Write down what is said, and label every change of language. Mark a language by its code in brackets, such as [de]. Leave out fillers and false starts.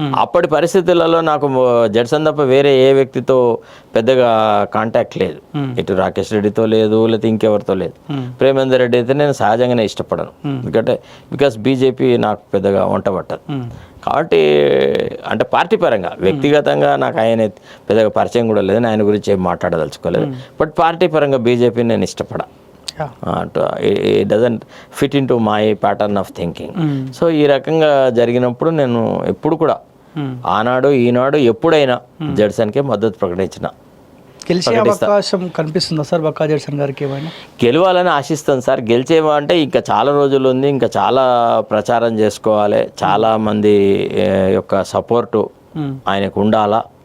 [te] అప్పటి పరిస్థితులలో నాకు జడ్సన్ తప్ప వేరే ఏ వ్యక్తితో పెద్దగా కాంటాక్ట్ లేదు, ఇటు రాకేష్ రెడ్డితో లేదు, లేకపోతే ఇంకెవరితో లేదు. ప్రేమేందర్ రెడ్డి అయితే నేను సహజంగానే ఇష్టపడను, ఎందుకంటే బికాస్ బీజేపీ నాకు పెద్దగా వంట పట్టదు. కాబట్టి అంటే పార్టీ పరంగా వ్యక్తిగతంగా నాకు ఆయన పెద్దగా పరిచయం కూడా లేదు, ఆయన గురించి ఏం మాట్లాడదలుచుకోలేదు. బట్ పార్టీ పరంగా బీజేపీని నేను ఇష్టపడా. [en] It doesn't fit into my pattern of thinking. [te] So ఈ రకంగా జరిగినప్పుడు నేను ఎప్పుడు కూడా ఆనాడు ఈనాడు ఎప్పుడైనా జడ్సన్కే మద్దతు ప్రకటించిన. గెలిచే అవకాశం కనిపిస్తుందా సార్ బక్కా జడ్సన్ గారికి ఏమైనా? గెలవాలని ఆశిస్తాను సార్. గెలిచేవా అంటే ఇంకా చాలా రోజులు ఉంది, ఇంకా చాలా ప్రచారం చేసుకోవాలి, చాలా మంది యొక్క సపోర్టు ఆయనకు ఉండాలా.